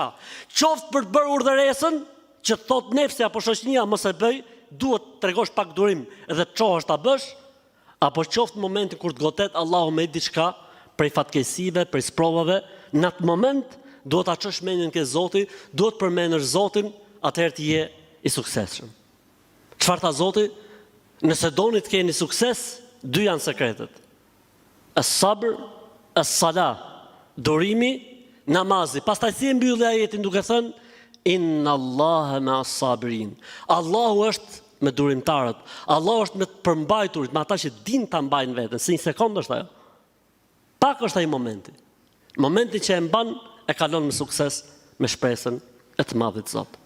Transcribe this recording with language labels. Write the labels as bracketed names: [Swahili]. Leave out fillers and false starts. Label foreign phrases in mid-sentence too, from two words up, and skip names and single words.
[Albanian] Qoftë për të bërë urdhëresën, që thot nefsi apo shoqënia mos e bëj, duhet të tregosh pak durim dhe të çohesh ta bësh, apo qoftë momenti kur të godet Allahu me diçka prej fatkeqësive, prej sprovave, në atë moment duhet ta çosh mendjen ke Zoti, duhet të përmendësh Zotin, atëherë ti je i suksesshëm. Çfarë tha Zoti? Nëse doni të keni sukses, dy janë sekretet. [Arabic] الصبر الصلاة, [Albanian] durimi, namazi. Pastaj si e mbylli ajetin duke thënë [Arabic] إن الله مع الصابرين. [Albanian] Allahu është me durimtarët. Allahu është me të përmbajturit, me ata që din ta mbajnë veten. Si një sekondë është ajo. Pak është ai momenti. Momenti që e mban e kalon me sukses, me shpresën e të Madhit Zot.